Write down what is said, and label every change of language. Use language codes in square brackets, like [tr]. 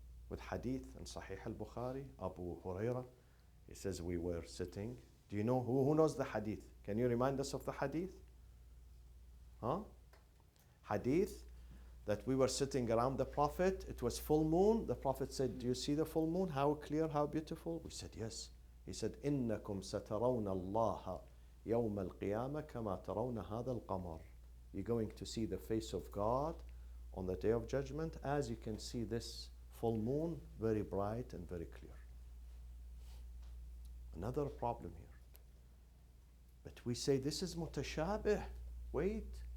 [en] With hadith in Sahih al-Bukhari, Abu Huraira. He says we were sitting. Do you know who knows the hadith? Can you remind us of the hadith? Hadith that we were sitting around the Prophet. It was full moon. The Prophet said, do you see the full moon? How clear, how beautiful? We said, yes. He said, [ar] إِنَّكُمْ سَتَرَوْنَ اللَّهَ يَوْمَ الْقِيَامَةِ كَمَا تَرَوْنَ هَذَا الْقَمَرِ. [en] You're going to see the face of God on the day of judgment as you can see this full moon, very bright and very clear. Another problem here. But we say this is mutashabih. Wait.